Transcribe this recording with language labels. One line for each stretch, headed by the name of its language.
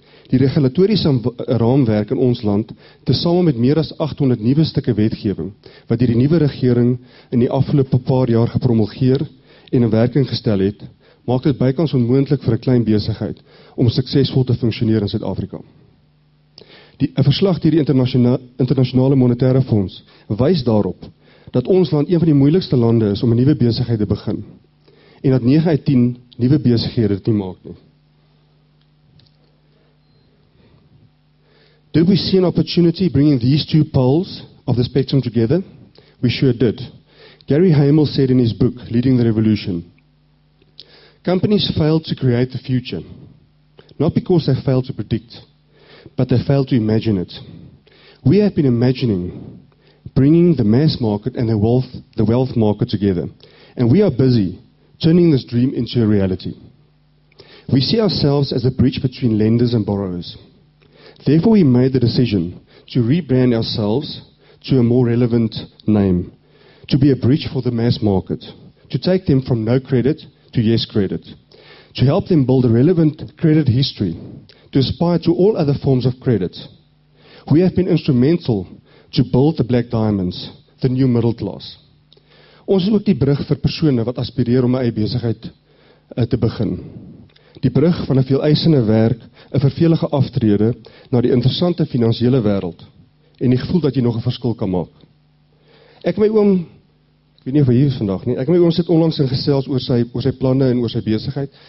Afrikaans: Die regulatoriese raamwerk in ons land, tesame met meer as 800 nuwe stukke wetgewing, wat deur die nuwe regering in die afgelope paar jaar gepromulgeer en in werking gestel het, maak dit bykans onmoontlik vir 'n klein besigheid om suksesvol te funksioneer in Suid-Afrika. 'n verslag deur die internasionale monetaire fonds wys daarop dat ons land een van die moeilikste lande is om 'n nuwe besigheid te begin en dat 9 uit 10 nuwe besighede dit nie maak nie.
English: Did we see an opportunity bringing these two poles of the spectrum together? We sure did. Gary Hamel said in his book, Leading the Revolution, companies fail to create the future, not because they fail to predict, but they fail to imagine it. We have been imagining bringing the mass market and the wealth market together, and we are busy turning this dream into a reality. We see ourselves as a bridge between lenders and borrowers. Therefore, we made the decision to rebrand ourselves to a more relevant name, to be a bridge for the mass market, to take them from no credit to yes credit, to help them build a relevant credit history, to aspire to all other forms of credit. We have been instrumental to build the black diamonds, the new middle class.
Afrikaans: Ons is ook die brug vir persone wat aspireer om 'n eie besigheid te begin. Die brug van 'n veeleisende werk, 'n vervelige aftrede na die interessante finansiële wêreld en die gevoel dat jy nog 'n verskil kan maak. Ek my oom, ek weet nie of hy hier is vandag nie, ek my oom sit onlangs in gesels oor sy planne en oor sy besigheid.